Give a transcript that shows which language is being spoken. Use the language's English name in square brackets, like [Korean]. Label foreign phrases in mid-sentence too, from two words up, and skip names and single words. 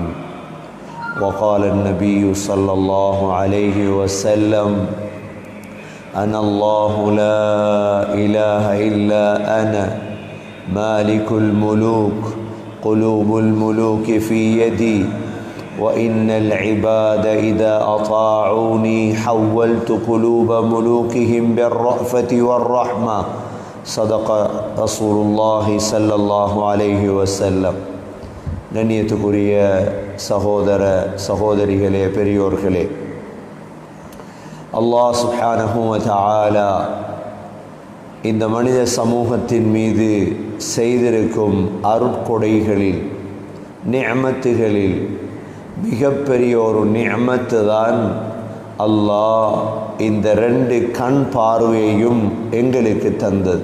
[Arabic] وقال النبي صلى الله عليه وسلم أنا الله لا إله إلا أنا مالك الملوك قلوب الملوك في يدي وإن العباد إذا أطاعوني حولت قلوب ملوكهم بالرأفة والرحمة صدق رسول الله صلى الله عليه وسلم. [Tamil] கண்ணியத்துக்குரிய சகோதர சகோதரிகளே, பெரியோர்களே, அல்லாஹ் [Arabic] سبحانه وتعالى [Tamil] இந்த மனித சமூகத்தின் மீது செய்திருக்கும் அருட்கொடைகளில் நிஅமத்துகளில் மிகப்பெரிய ஒரு நிஅமத்து தான் அல்லாஹ் இந்த 2 கண் பார்வையையும் எங்களுக்கு தந்தது.